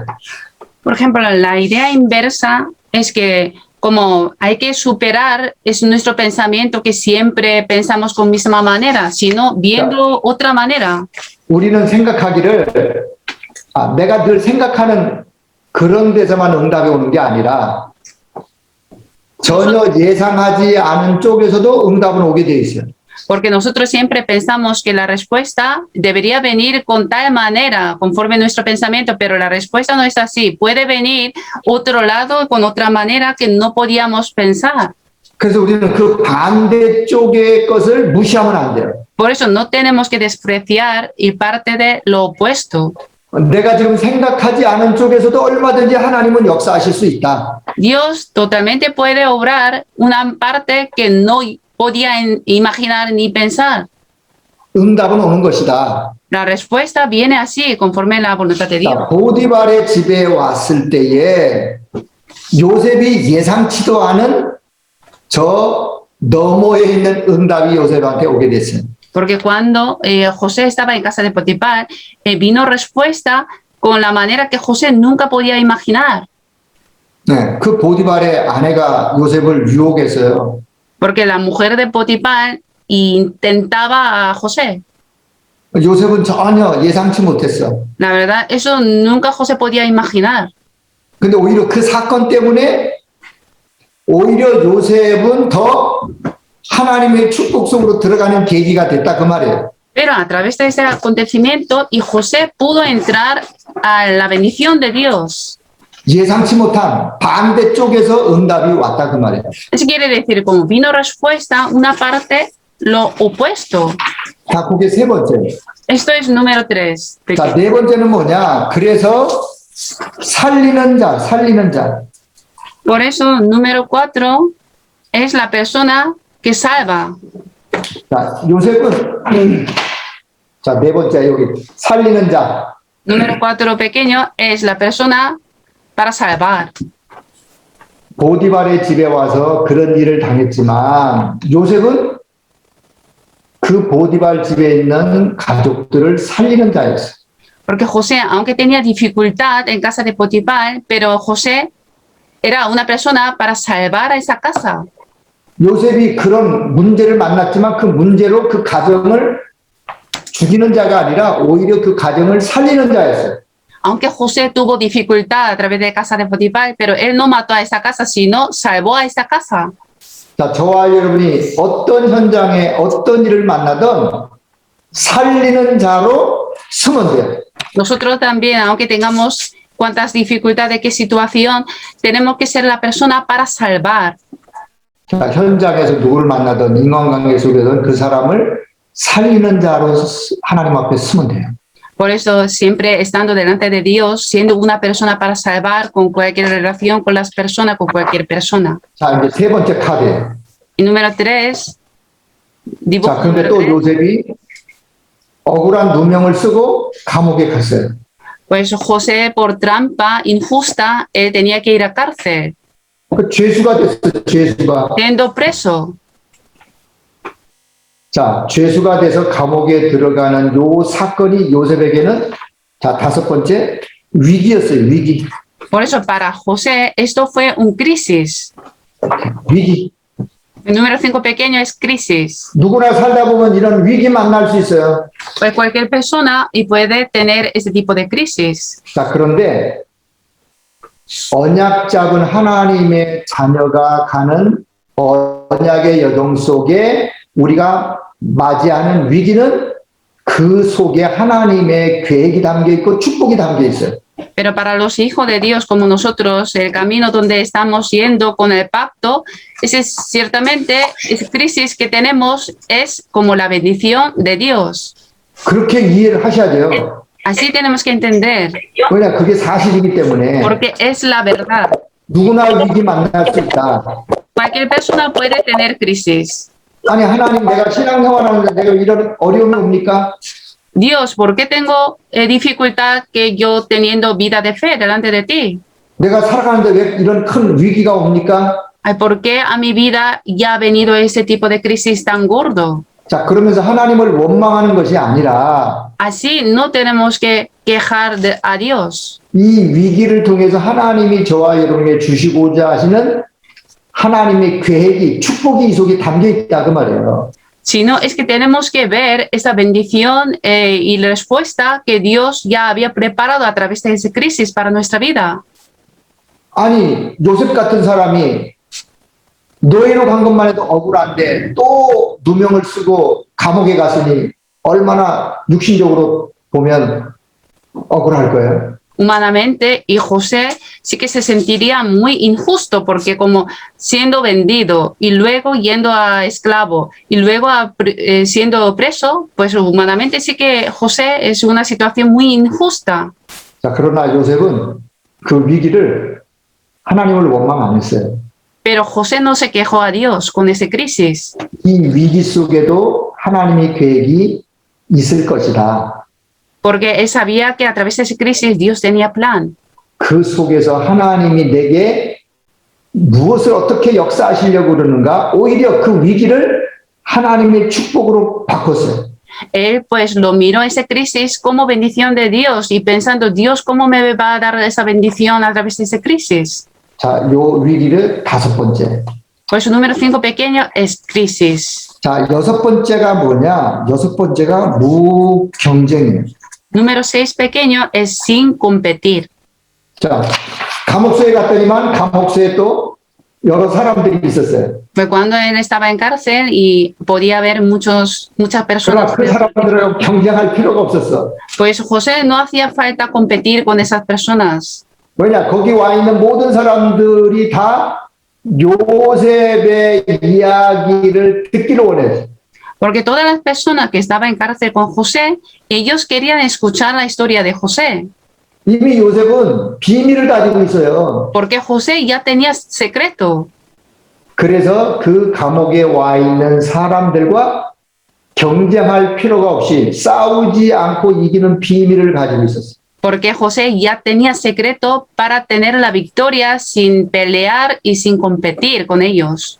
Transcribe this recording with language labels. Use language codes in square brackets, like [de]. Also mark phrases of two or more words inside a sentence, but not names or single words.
[es] Por ejemplo, la idea inversa es que como hay que superar es nuestro pensamiento que siempre pensamos con misma manera, sino viendo otra manera. [ko] 우리는 생각하기를 내가 늘 생각하는 그런 데서만 응답이 오는 게 아니라 전혀 예상하지 않은 쪽에서도 응답은 오게 되어 있어요. [es] Porque nosotros siempre pensamos que la respuesta debería venir con tal manera, conforme nuestro pensamiento, pero la respuesta no es así. Puede venir otro lado con otra manera que no podíamos pensar. [ko] 그래서 우리는 그 반대쪽의 것을 무시하면 안 돼요. [es] Por eso no tenemos que despreciar y parte de lo opuesto. [ko] 내가 지금 생각하지 않은 쪽에서도 얼마든지 하나님은 역사하실 수 있다. [es] Dios totalmente puede obrar una parte que no podía imaginar ni pensar. [ko] 응답은 오는 것이다. [es] La respuesta viene así, conforme a la voluntad de Dios. [ko] 자, 보디발의 집에 왔을 때에 요셉이 예상치도 않은 저 너머에 있는 응답이 요셉한테 오게 됐어요. [es] Porque cuando José estaba en casa de Potifar, vino respuesta con la manera que José nunca podía imaginar. [ko] 네, 그 보디발의 아내가 요셉을 유혹했어요. [es] Porque la mujer de Potifar intentaba a José. [ko] 요셉은 전혀 예상치 못했어. [es] La verdad, eso nunca José podía imaginar. [ko] 근데 오히려 그 사건 때문에 오히려 요셉은 더 하나님의 축복 속으로 들어가는 계기가 됐다 그 말이에요. [es] Pero a través de ese acontecimiento, y José pudo entrar a la bendición de Dios. [ko] 예상치 못한 반대쪽에서 응답이 왔다 그 말이에요. [es] Eso quiere decir, como vino respuesta, una parte, lo opuesto. [ko] 자, 그게 세 번째. [es] Esto es número 3. [ko] 자, 네 번째는 뭐냐? 그래서 살리는 자. [es] Por eso, número 4 es la persona que salva. [ko] 자, 요셉은 자, 네 번째 여기 살리는 자. [es] Número 4 pequeño es la persona para salvar. [ko] 보디발의 집에 와서 그런 일을 당했지만 요셉은 그 보디발 집에 있는 가족들을 살리는 자였어요. [es] Porque José, aunque tenía dificultad en casa de Potifar, pero José era una persona para salvar a esa casa. [ko] 요셉이 그런 문제를 만났지만 그 문제로 그 가정을 죽이는 자가 아니라 오히려 그 가정을 살리는 자였어요. [es] Aunque José tuvo dificultad a través de casa de Potifar, pero él no mató a esa casa, sino salvó a esa casa. [ko] 자, 저와 여러분이 어떤 현장에 어떤 일을 만나든 살리는 자로 서면 돼요. [es] Nosotros también, aunque tengamos cuantas dificultades, qué situación, tenemos que ser la persona para salvar. [ko] 자, 현장에서 누구를 만나든 인간관계 속에서는 그 사람을 살리는 자로 하나님 앞에 서면 돼요. [es] Por eso, siempre estando delante de Dios, siendo una persona para salvar con cualquier relación con las personas, con cualquier persona. [ko] 자, 이제 세 번째 카드예요. [es] Y número 3, dibujo [ko] 자, 그런데 [es] número [ko] 또 [es] 3. [ko] 요셉이 억울한 누명을 쓰고 감옥에 갔어요. [es] Pues José, por trampa injusta, él tenía que ir a cárcel, [ko] 그 죄수가 됐어요. 죄수가. [es] siendo preso. [ko] 자, 죄수가 돼서 감옥에 들어가는 요 사건이 요셉에게는 자, 다섯 번째 위기였어요. 위기. [es] Por eso, para José, esto fue un crisis. [ko] 위기. [es] El número 5 pequeño es crisis. [ko] 누구나 살다 보면 이런 위기 만날 수 있어요. [es] Pues cualquier persona y puede tener este tipo de crisis. [ko] 자, 그런데 언약 잡은 하나님의 자녀가 가는 언약의 여정 속에 우리가 맞이하는 위기는 그 속에 하나님의 계획이 담겨 있고 축복이 담겨 있어요. [es] Pero para los hijos de Dios como nosotros, el camino donde estamos yendo con el pacto, ciertamente, esa crisis que tenemos es como la bendición de Dios. [ko] 그렇게 이해를 하셔야 돼요. [es] Así tenemos que entender, [ko] 왜냐, 그게 사실이기 때문에 [es] porque es la verdad. [ko] 누구나 위기 만날 수 있다. [es] Cualquier persona puede tener crisis. [ko] 아니, 하나님, 내가 신앙생활하는데 내가 이런 어려움이 옵니까? [es] Dios, ¿por qué tengo dificultad que yo teniendo vida de fe delante de ti? [ko] 내가 살아가는데 왜 이런 큰 위기가 옵니까? [es] Ay, ¿por qué a mi vida ya ha venido ese tipo de crisis tan gordo? [ko] 자, 그러면서 하나님을 원망하는 것이 아니라 [es] Así no tenemos que quejar a Dios. [ko] 이 위기를 통해서 하나님이 저와 여러분에게 주시고자 하시는 하나님의 계획이, 축복이 이 속에 담겨 있다 그 말이에요. [es] Sino es que tenemos que ver esa bendición y la respuesta que Dios ya había preparado a través de esa crisis para nuestra vida. [ko] 아니, 요셉 같은 사람이 노예로 간 것만 해도 억울한데 또 누명을 쓰고 감옥에 갔으니 얼마나 육신적으로 보면 억울할 거예요. [es] Humanamente, y José sí que se sentiría muy injusto porque como siendo vendido y luego yendo a esclavo y luego siendo preso, pues humanamente sí que José es una situación muy injusta. [ko] 자, 그러나 요셉은 그 위기를 하나님을 원망 안 했어요. [es] Pero José no se quejó a Dios con esa crisis. [ko] 이 위기 속에도 하나님의 계획이 있을 것이다. [es] Porque él sabía que a través de esa crisis Dios tenía plan. [ko] 그 속에서 하나님이 내게 무엇을 어떻게 역사하시려고 그러는가? 오히려 그 위기를 하나님의 축복으로 바꿨어요. [es] Él pues lo miró esa crisis como bendición de Dios y pensando, Dios, ¿cómo me va a dar esa bendición a través de esa crisis? [ko] 자, 요 위기를 다섯 번째. [es] Pues su número 5 pequeño es crisis. [ko] 자, 여섯 번째가 뭐냐? 여섯 번째가 무경쟁이에요. [es] Número 6 pequeño es sin competir. [ko] 자, 감옥소에 갔더니만 감옥소에 또 여러 사람들이 있었어요. [es] Fue cuando él estaba en cárcel y podía ver muchas [ko] 그러나 [es] personas. [ko] 그 사람들하고 경쟁할 필요가 없었어. [es] Pues José no hacía falta competir con esas personas. [ko] 왜냐? 거기 와 있는 모든 사람들이 다 요셉의 이야기를 듣기를 원했어. [es] Porque todas las personas que estaban en cárcel con José, ellos querían escuchar la historia de José. [ko] 이미 요셉은 비밀을 가지고 있어요. [es] Porque José ya tenía secreto. [ko] 그래서 그 감옥에 와 있는 사람들과 경쟁할 필요가 없이 싸우지 않고 이기는 비밀을 가지고 있었어요. [es] Porque José ya tenía secreto para tener la victoria sin pelear y sin competir con ellos.